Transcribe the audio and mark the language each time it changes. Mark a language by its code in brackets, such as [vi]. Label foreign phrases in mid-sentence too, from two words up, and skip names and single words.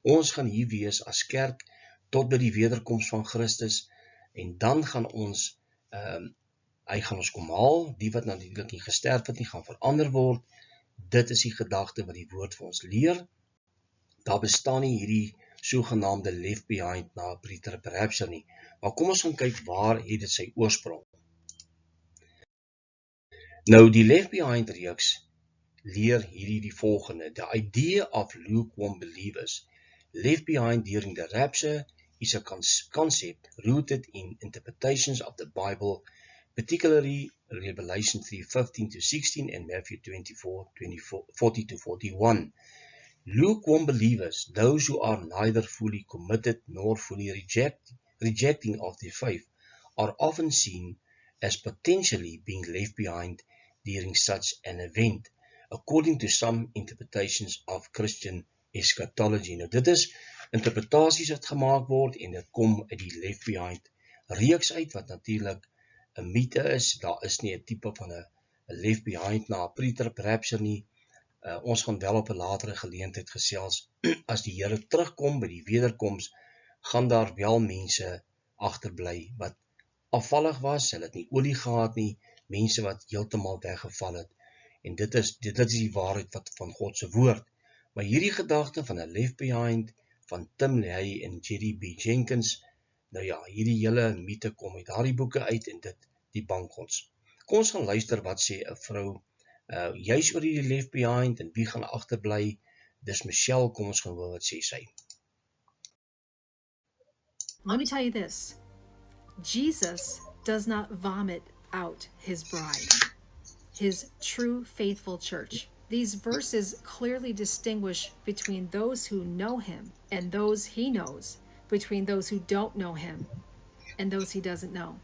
[af] Ons gaan hier wees as kerk tot by die wederkoms van Christus en dan gaan ons, hy gaan ons kom haal, die wat natuurlik nie gesterf het nie, gaan verander word. Dit is die gedagte wat die woord vir ons leer. Daar bestaan nie hierdie sogenaamde [en] left behind [af] na [en] pre-trib rapture [af] nie. Maar kom ons gaan kyk waar het dit sy oorsprong. Nou die [en] left behind [af] reeks leer hierdie die volgende. [en] The idea of lukewarm believers left behind during the rapture is a concept rooted in interpretations of the Bible, particularly Revelation 3:15-16 and Matthew 24:40-41. Lukewarm believers, those who are neither fully committed nor fully rejecting of their faith, are often seen as potentially being left behind during such an event, according to some interpretations of Christian eschatology. [af] Nou dit is interpretasies wat gemaak word en dit kom uit die [en] left behind [af] reeks uit wat natuurlik 'n mite is. Daar is nie 'n tipe van 'n [en] left behind [af] na 'n [en] pre-trib rapture [af] nie. Ons gaan wel op 'n latere geleentheid gesels. As die Here terugkom by die wederkoms, gaan daar wel mense agterbly wat afvallig was, hulle het nie olie gehad nie, mense wat heeltemal weggeval het. En dit is die waarheid wat van God se woord. Maar hierdie gedagte van 'n [en] left behind [af] van Tim LaHaye en Jerry B. Jenkins, nou ja, hierdie hele mite kom uit daardie boeke uit en dit die bank ons. Kom ons gaan luister wat sê 'n vrou juis oor hierdie [en] left behind [af] en wie gaan agterbly. Dis Michelle, kom ons gaan hoor wat sê sy. [en] Let me tell you this. Jesus does not vomit out his bride, his true faithful church. These verses clearly distinguish between those who know him and those he knows, between those who don't know him and those he doesn't know.